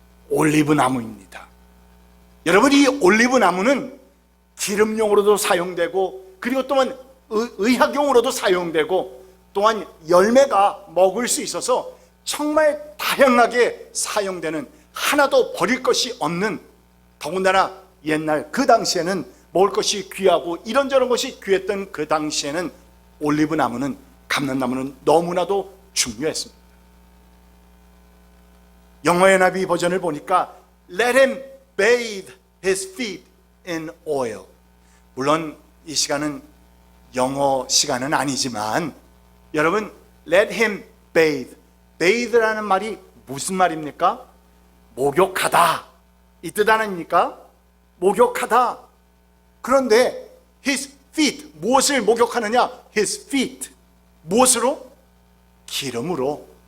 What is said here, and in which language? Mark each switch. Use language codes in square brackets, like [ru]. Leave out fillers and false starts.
[ko] 올리브 나무입니다. 여러분, 이 올리브 나무는 기름용으로도 사용되고 그리고 또한 의학용으로도 사용되고 또한 열매가 먹을 수 있어서 정말 다양하게 사용되는, 하나도 버릴 것이 없는, 더군다나 옛날 그 당시에는 먹을 것이 귀하고 이런저런 것이 귀했던 그 당시에는 올리브 나무는, 감람나무는 너무나도 중요했습니다. 영어 NIV 버전을 보니까 [en] Let him bathe his feet in oil. [ko] 물론 이 시간은 영어 시간은 아니지만 여러분, [en] Let him bathe. [ko] bathe라는 말이 무슨 말입니까? 목욕하다 이 뜻 아닙니까? 목욕하다. 그런데 his feet, 무엇을 목욕하느냐? his feet, 무엇으로? 기름으로.